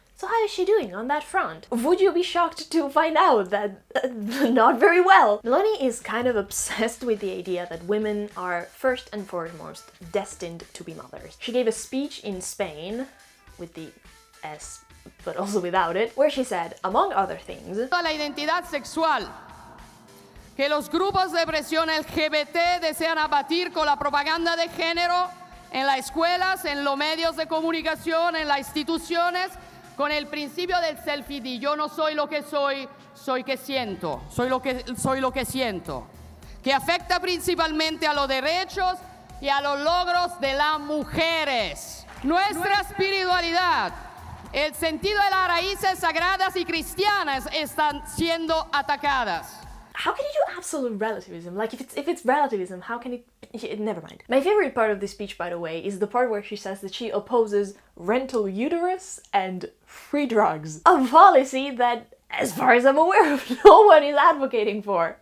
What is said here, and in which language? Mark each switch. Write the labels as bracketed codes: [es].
[en] So how is she doing on that front? Would you be shocked to find out that not very well? Meloni is kind of obsessed with the idea that women are first and foremost destined to be mothers. She gave a speech in Spain with the S but also without it, where she said, among other things, [es] la identidad sexual que los grupos de presión LGBT desean abatir con la propaganda de género en las escuelas, en los medios de comunicación, en las instituciones, con el principio del self-ID. Yo no soy lo que soy, soy que siento, soy lo que siento, que afecta principalmente a los derechos y a los logros de las mujeres. Nuestra espiritualidad, el sentido de las raíces sagradas y cristianas están siendo atacadas. [en] How can you do absolute relativism? Like, if it's relativism, how can it... Never mind. My favorite part of this speech, by the way, is the part where she says that she opposes rental uterus and free drugs. A policy that, as far as I'm aware of, no one is advocating for.